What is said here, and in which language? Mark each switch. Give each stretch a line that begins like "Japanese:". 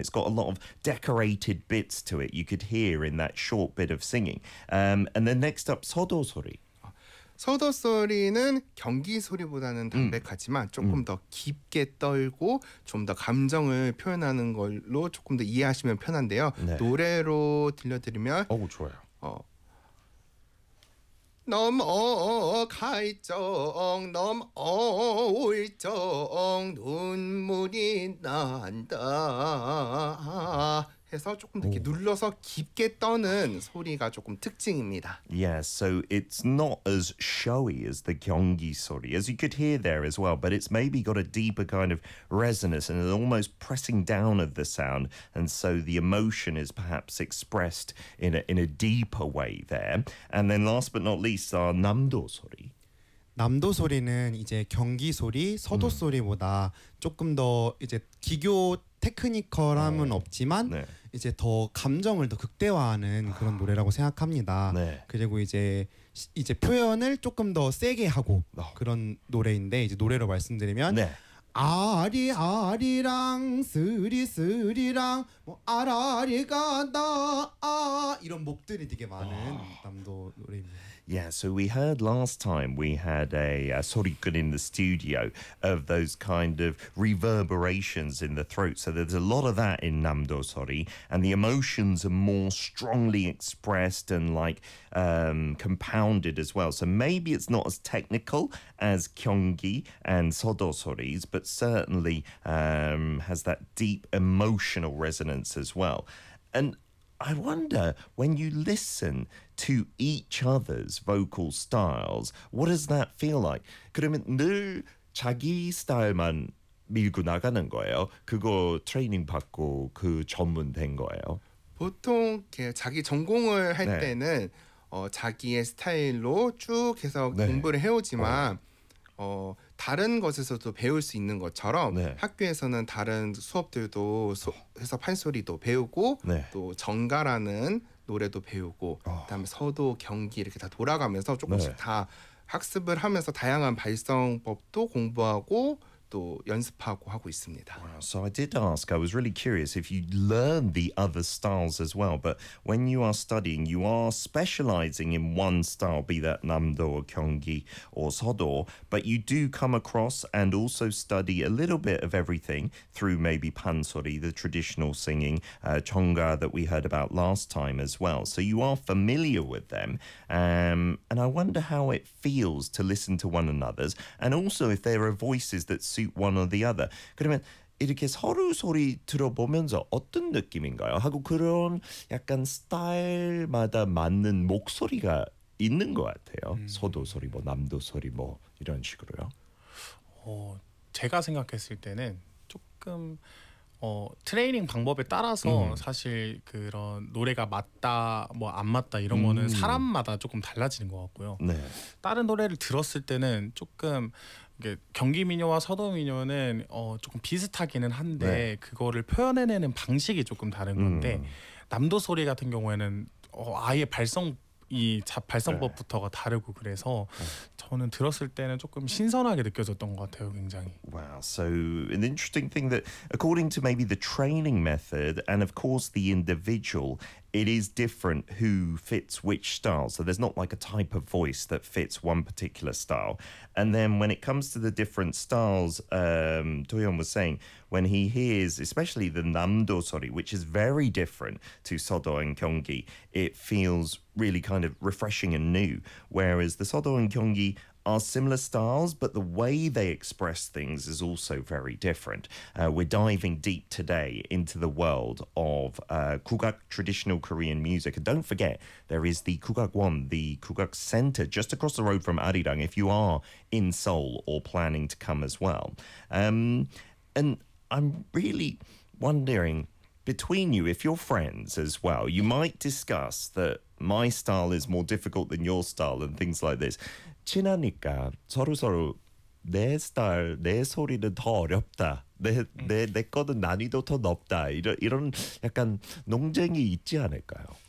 English: it's got a lot of decorated bits to it you could hear in that short bit of singing. And then next up, 서도 소리.
Korean: 서도 소리는 경기 소리보다는 담백하지만 조금 더 깊게 떨고 좀 더 감정을 표현하는 걸로 조금 더 이해하시면 편한데요. 네. 노래로 들려드리면 오, 좋아요. 넘어갈정 넘어올정 눈물이 난다 해서 조금 이렇게 눌러서 깊게 떠는 소리가 조금 특징입니다.
English: Yeah, so it's not as showy as the 경기 소리, as you could hear there as well, but it's maybe got a deeper kind of resonance and an almost pressing down of the sound, and so the emotion is perhaps expressed in a deeper way there. And then last but not least, our 남도 소리.
Korean: 남도 소리는 이제 경기 소리, 서도 소리보다 조금 더 이제 기교 테크니컬함은 네. 없지만 네. 이제 더 감정을 더 극대화하는 그런 노래라고 생각합니다. 네. 그리고 이제 표현을 조금 더 세게 하고 그런 노래인데 이제 노래로 말씀드리면 네. 아리 아리랑 스리 스리랑 뭐 아라리 간다 아 이런 목들이 되게 많은 남도 노래입니다.
English: Yeah, so we heard last time we had a sorikun in the studio of those kind of reverberations in the throat. So there's a lot of that in Namdo Sori, and the emotions are more strongly expressed and like compounded as well. So maybe it's not as technical as Kyonggi and Sodo Soris, but certainly has that deep emotional resonance as well. And I wonder, when you listen to each other's vocal styles, what does that feel like?
Korean: 그러면 늘 자기 스타일만 밀고 나가는 거예요? 그거 트레이닝 받고 그 전문 된 거예요? 보통 이렇게 자기 전공을 할 네. 때는 자기의 스타일로 쭉 해서 네. 공부를 해오지만 다른 것에서도 배울 수 있는 것처럼 네. 학교에서는 다른 수업들도 해서 판소리도 배우고 네. 또 정가라는 노래도 배우고 그다음에 서도 경기 이렇게 다 돌아가면서 조금씩 네. 다 학습을 하면서 다양한 발성법도 공부하고 또 연습하고 하고 있습니다.
English: Wow. So I did ask, I was really curious if you learn the other styles as well, but when you are studying, you are specializing in one style, be that 남도, 경기, or 서도, but you do come across and also study a little bit of everything through maybe 판소리, the traditional singing, 정가 that we heard about last time as well. So you are familiar with them, and I wonder how it feels to listen to one another's, and also if there are voices that suit one or the other.
Korean: 그러면 이렇게 서로 소리 들어보면서 어떤 느낌인가요? 하고 그런 약간 스타일마다 맞는 목소리가 있는 것 같아요. 서도 소리 뭐 남도 소리 뭐 이런 식으로요. 제가 생각했을 때는 조금 트레이닝 방법에 따라서 사실 그런 노래가 맞다 뭐 안 맞다 이런 거는 사람마다 조금 달라지는 것 같고요. 네. 다른 노래를 들었을 때는 조금 경기민요와 서도민요는 조금 비슷하기는 한데 네. 그거를 표현해내는 방식이 조금 다른 건데 남도 소리 같은 경우에는 아예 발성법부터가 네. 다르고 그래서 저는 들었을 때는 조금 신선하게 느껴졌던 것 같아요, 굉장히.
English: Wow, so an interesting thing that according to maybe the training method and of course the individual, it is different who fits which style. So there's not like a type of voice that fits one particular style. And then when it comes to the different styles, Toyon was saying, when he hears, especially the 남도 소리, which is very different to 서도 and 경기, it feels really kind of refreshing and new. Whereas the 서도 and 경기are similar styles, but the way they express things is also very different. We're diving deep today into the world of 국악, traditional Korean music. And don't forget, there is the 국악원, the 국악 center, just across the road from Arirang, if you are in Seoul or planning to come as well. And I'm really wondering, between you, if you're friends as well, you might discuss that my style is more difficult than your style and things like this.
Korean: 친하니까 서로서로 내 스타일, 내 소리는 더 어렵다. 내 거는 난이도 더 높다. 이런 약간 논쟁이 있지 않을까요?